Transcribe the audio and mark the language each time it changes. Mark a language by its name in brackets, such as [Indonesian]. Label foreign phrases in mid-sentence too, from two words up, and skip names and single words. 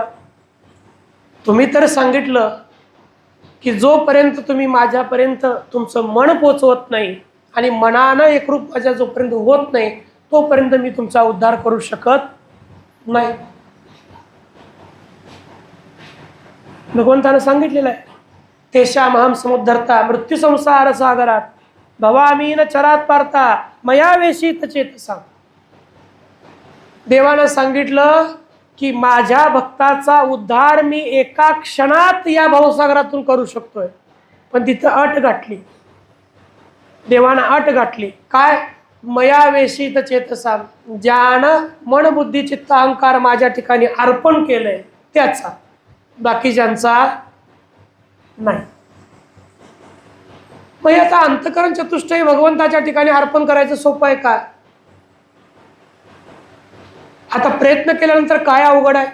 [Marathi] तुम्ही तर सांगितलं की जोपर्यंत तुम्ही माझ्यापर्यंत तुमचं मन पोचवत नाही आणि मनानं एकरूप माझ्या जोपर्यंत होत नाही तोपर्यंत मी तुमचा उद्धार करू शकत नाही. भगवंतानं सांगितलेलं आहे, [Sanskrit] तेषाम अहम समुद्धरता मृत्यू संसार सागरात भवामीन चरात पारता मया वेशित चेतसा. [Marathi] देवानं सांगितलं की माझ्या भक्ताचा उद्धार मी एका क्षणात या भवसागरातून करू शकतोय. पण तिथं अट गाठली, देवानं अट गाठली. काय? [Sanskrit] मया वेशित चेतसा. [Marathi] ज्यानं मन बुद्धी चित्त अहंकार माझ्या ठिकाणी अर्पण केलंय त्याचा, बाकीच्यांचा नाही. मग आता अंतकरण चतुष्टय भगवंताच्या ठिकाणी अर्पण करायचं सोपं आहे का? आता प्रयत्न केल्यानंतर काय अवघड आहे?